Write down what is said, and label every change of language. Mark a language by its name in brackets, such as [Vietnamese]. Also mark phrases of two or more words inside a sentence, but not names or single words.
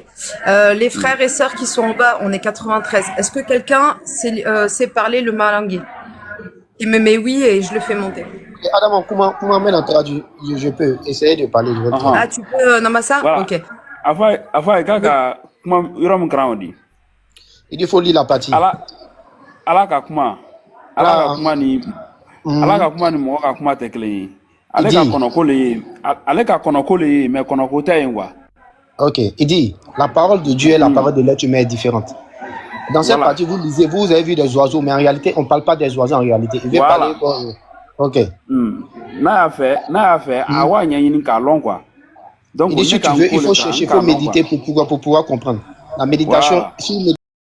[French] Les frères et sœurs qui sont en bas, on est 93. Est-ce que quelqu'un sait parler le malingué? Il me met oui et je le fais monter. Adam, comment mettre en traduit? Je peux essayer de parler. Je vais te Ah, tu peux, Namasa? Voilà. Ok. [Bambara] Afin kaka kuma yɔrɔ min kalan o di. [French] Il faut lire la partie. [Bambara] Ala ka kuma ni mɔgɔ ka kuma tɛ kelen ye. Ale ka kɔnɔko le ye mais kɔnɔko tɛ yen quoi. [French] Ok, il dit, la parole de Dieu et la parole de l'être humain est différente. Dans cette partie, vous lisez, vous avez vu des oiseaux, mais en réalité, on ne parle pas des oiseaux en réalité. Il veut parler comme... Ok. [Bambara] N'a y'a fait, a wa ɲɛɲini k'a lɔn quoi. [French] Donc, il dit, si tu veux, il faut chercher, il faut méditer pour pouvoir comprendre. La méditation, si